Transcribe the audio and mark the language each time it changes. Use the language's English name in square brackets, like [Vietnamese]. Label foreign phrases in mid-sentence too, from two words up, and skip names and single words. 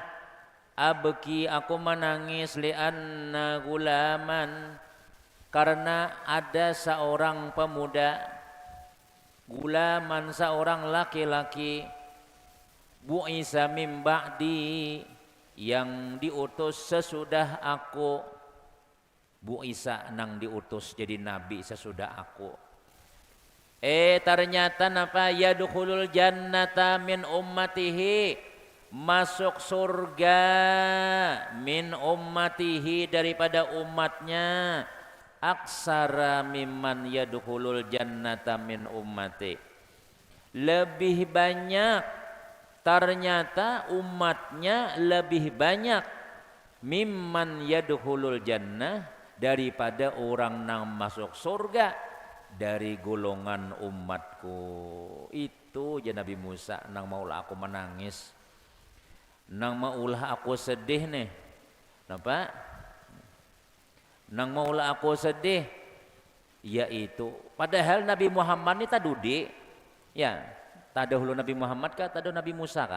[Indonesian] Abki aku menangis [Arabic] لأن غلاما, [Indonesian] karena ada seorang pemuda, gulaman seorang laki-laki, [Arabic] بعث من بعدي, [Indonesian] yang diutus sesudah aku. Bu'isa nang diutus jadi nabi sesudah aku. Ternyata napa [Arabic] يدخل الجنة من أمته, [Indonesian] masuk surga [Arabic] من أمته [Indonesian] daripada umatnya [Arabic] أكثر ممن يدخل الجنة من أمتي, [Indonesian] lebih banyak ternyata umatnya lebih banyak [Arabic] ممن يدخل الجنة [Indonesian] daripada orang yang masuk surga dari golongan umatku. Itu je Nabi Musa [Banjar] nang maulah aku menangis, nang maulah aku sedih [Indonesian] nih. Napa? Nang maulah aku sedih yaitu padahal Nabi Muhammad ni tadudi ya, tadahulu Nabi Muhammad kah tadahulu Nabi Musa kah?